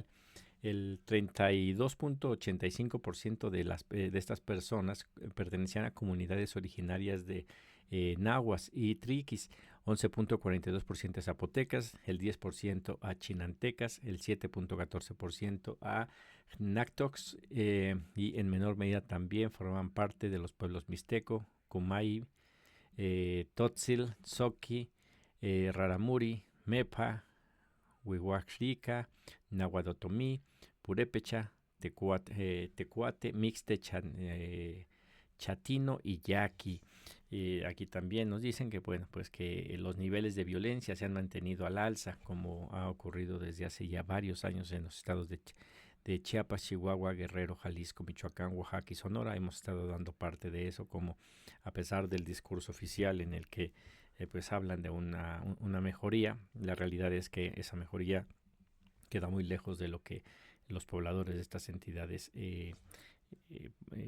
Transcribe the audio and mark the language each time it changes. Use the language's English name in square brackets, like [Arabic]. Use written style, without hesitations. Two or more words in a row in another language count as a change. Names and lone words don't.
[Spanish] El 32.85% de estas personas pertenecían a comunidades originarias de náhuas y triquis, 11.42% a zapotecas, el 10% a chinantecas, el 7.14% a náctocs, y en menor medida también formaban parte de los pueblos mixteco, Kumai, Totzil, Tzoqui, Raramuri, Mepa, Huihuaxrica, Nahuadotomí, Purépecha, Tecuate, Mixte, Chatino y Yaqui. Aquí también nos dicen que, bueno, pues que los niveles de violencia se han mantenido al alza, como ha ocurrido desde hace ya varios años en los estados de Chiapas, Chihuahua, Guerrero, Jalisco, Michoacán, Oaxaca y Sonora. Hemos estado dando parte de eso, como a pesar del discurso oficial en el que pues hablan de una mejoría, la realidad es que esa mejoría queda muy lejos de lo que los pobladores de estas entidades necesitan.